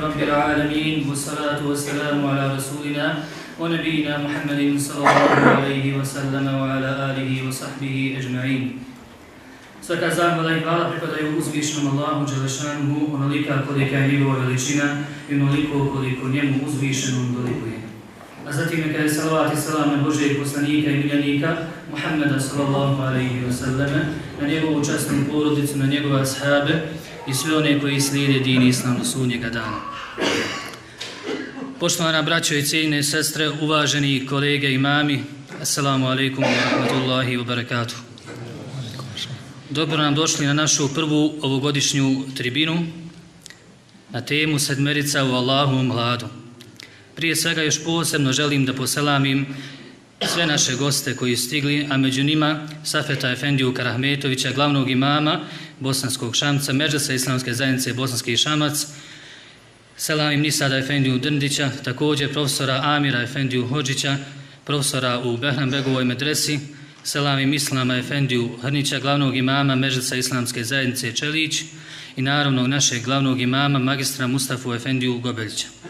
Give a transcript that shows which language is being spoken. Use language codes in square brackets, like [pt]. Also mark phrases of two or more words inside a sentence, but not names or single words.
[ar] العالمين والصلاة والسلام على رسولنا ونبينا محمد صلى الله عليه وسلم وعلى آله وصحبه أجمعين. [bs] Svaka zahvala i hvala pripadaju uzvišnom Allahu Đelešanuhu, onolika kolika je njegova veličina i onoliko koliko njemu uzvišenom dolikuje. A zatim neka je salavat i salam na Božijeg poslanika i miljenika Muhammeda [ar] صلى الله عليه وسلم, [bs] na njegovu časnu porodicu, na njegove ashabe i sve one koji slijede din Islam do sudnjega dana. Poštovana braćo i cijenjene sestre, uvaženi kolege i imami, [ar] السلام عليكم ورحمة الله وبركاته. [bs] Dobro nam došli na našu prvu ovogodišnju tribinu na temu Sedmerica u Allahovom hladu. Prije svega još posebno želim da poselamim sve naše goste koji stigli, a među njima Safeta Efendiju Karahmetovića, glavnog imama Bosanskog Šamca, Medžlisa Islamske zajednice Bosanski Šamac, selamim Nisada Efendiju Drndića, također profesora Amira Efendiju Hodžića, profesora u Behrambegovoj medresi, selamim Islama Efendiju Hrnića, glavnog imama Medžlisa Islamske zajednice Čelić i naravno našeg glavnog imama magistra Mustafu Efendiju Gobeljića.